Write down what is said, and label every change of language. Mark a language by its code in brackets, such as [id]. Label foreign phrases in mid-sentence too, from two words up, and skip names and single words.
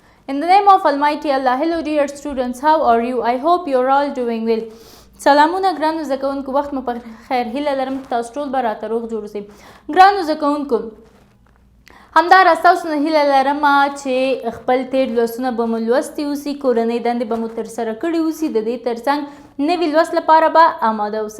[en] In the name of Almighty Allah, hello dear students, how are you? I hope you're all doing well. [ps] سلامونه ګرانو زده کوونکو، وخت مو په خیر. هیله لرم تاسو ټول به راته روغ جوړ اوسئ. ګرانو زده کوونکو، همداراز تاسو نه هیله لرم چې خپل تېر لوستونه به مو لوستي اوسي، کورنۍ دندې به مو ترسره کړي اوسي، د دې ترڅنګ نوي لوست لپاره به آماده اوسئ.